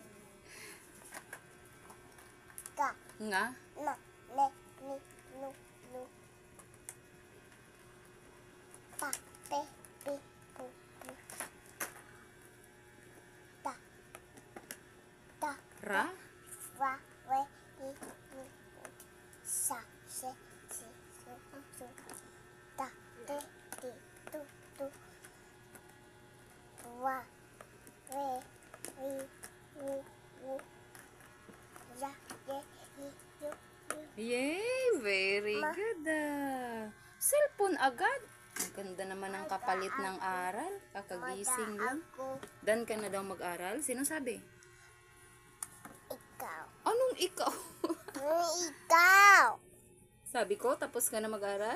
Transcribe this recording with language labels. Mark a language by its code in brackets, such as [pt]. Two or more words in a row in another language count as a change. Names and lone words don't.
[tl] Ka. Nga. Na. Ne. Ni. Nu. Nu. Pa. Pe. Pi. Pu. Pu. Ta. Ta. Ra. Wa. We. I. Ni. Sa. Se. Si. Su. Su. Ta. Te. Ti. Tu. Tu. Wa. We. Wi. Wu. Wu. Ya. Ye. Hi. Yu. Yu. [en] Yay! Very [tl] Ma. good. Cellphone agad. Ang ganda naman ang kapalit ng aral. Kakagising lang. Ako. Dan ka na daw mag-aral? Sino sabi? Ikaw. Anong ikaw? Ikaw. Sabi ko, tapos ka na mag-aral?